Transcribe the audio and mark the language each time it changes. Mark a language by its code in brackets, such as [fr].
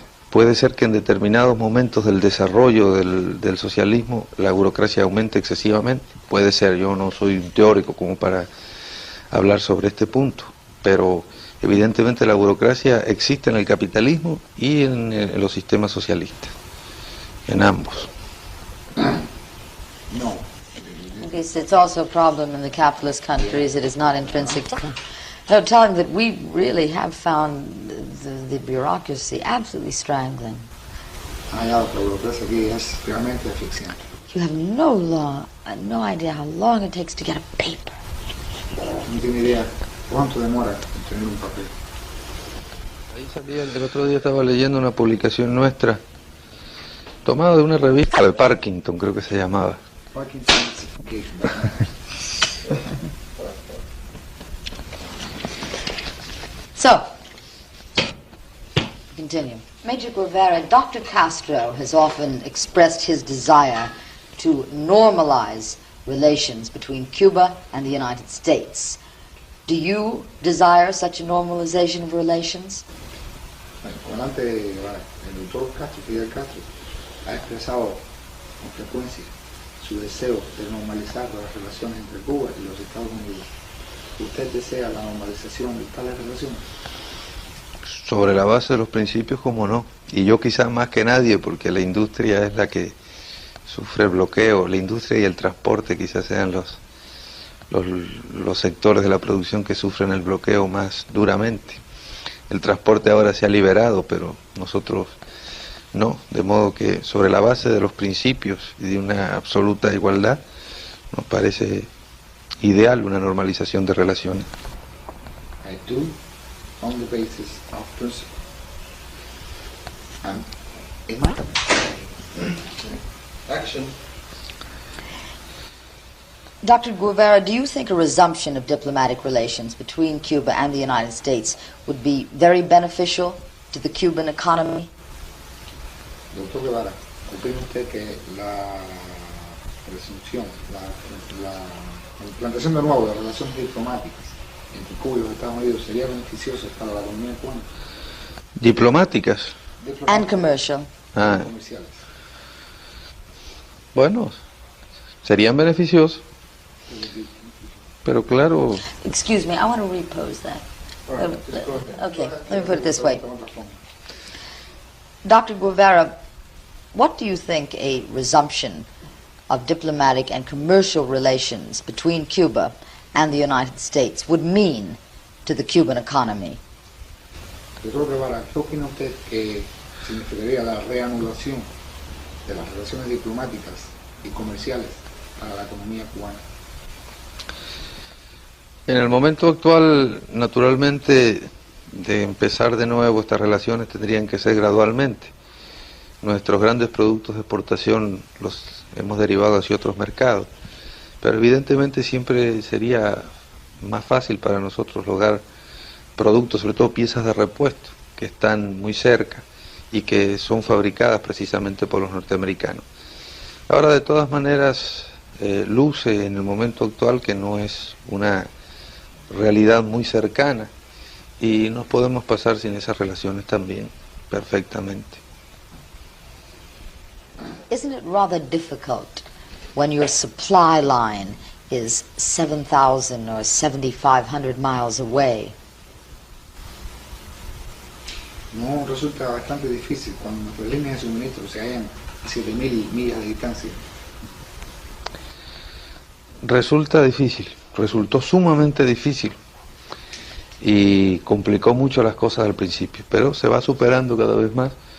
[es] Puede ser que en determinados momentos del desarrollo del socialismo la burocracia aumente excesivamente, puede ser, yo no soy un teórico como para hablar sobre este punto, pero evidentemente la burocracia existe en el capitalismo y en los sistemas socialistas, en ambos. No. [en] Okay, so it's also a problem in the capitalist countries. It is not intrinsic. No, telling that we really have found the bureaucracy absolutely strangling. [es] La burocracia aquí es realmente asfixiante. [en] You have no idea how long it takes to get a paper. [es] No tiene idea cuánto demora en tener un papel. Ahí salía, el otro día estaba leyendo una publicación nuestra, tomada de una revista de Parkington, creo que se llamaba. [en] Parkinson's case. So, continue. Major Guevara, Dr. Castro has often expressed his desire to normalize relations between Cuba and the United States. Do you desire such a normalization of relations? [es] El comandante Guevara, el doctor Castro, Fidel Castro, ha expresado con frecuencia su deseo de normalizar las relaciones entre Cuba y los Estados Unidos. ¿Usted desea la normalización de tales relaciones? Sobre la base de los principios, como no. Y yo quizás más que nadie, porque la industria es la que sufre el bloqueo. La industria y el transporte quizás sean los sectores de la producción que sufren el bloqueo más duramente. El transporte ahora se ha liberado, pero nosotros no. De modo que sobre la base de los principios y de una absoluta igualdad, nos parece ideal una normalización de relaciones. [en] I do, on the basis of principle. And Action. Dr. Guevara, do you think a resumption of diplomatic relations between Cuba and the United States would be very beneficial to the Cuban economy? [es] Doctor Guevara, ¿opina usted que la resunción, la implantación de nuevo de relaciones diplomáticas entre Cuba y los Estados Unidos sería beneficiosa para la economía cubana? Diplomáticas. [en] And commercial. [es] Comerciales. Bueno, serían beneficiosos, pero claro, [en] Excuse me, I want to repose that. Okay, let me put it this way. Dr. Guevara, what do you think a resumption of diplomatic and commercial relations between Cuba and the United States would mean to the Cuban economy? [es] Doctor Guevara, ¿qué opina usted que significaría la reanudación de las relaciones diplomáticas y comerciales para la economía cubana? En el momento actual, naturalmente, de empezar de nuevo estas relaciones tendrían que ser gradualmente. Nuestros grandes productos de exportación los hemos derivado hacia otros mercados, pero evidentemente siempre sería más fácil para nosotros lograr productos, sobre todo piezas de repuesto, que están muy cerca y que son fabricadas precisamente por los norteamericanos. Ahora, de todas maneras, luce en el momento actual que no es una realidad muy cercana y nos podemos pasar sin esas relaciones también perfectamente. [en] Isn't it rather difficult when your supply line is 7,000 or 7,500 miles away? [es] No resulta bastante difícil cuando nuestras líneas de suministro se hallan a 7.000 millas de distancia. Resulta difícil, resultó sumamente difícil y complicó mucho las cosas al principio, pero se va superando cada vez más.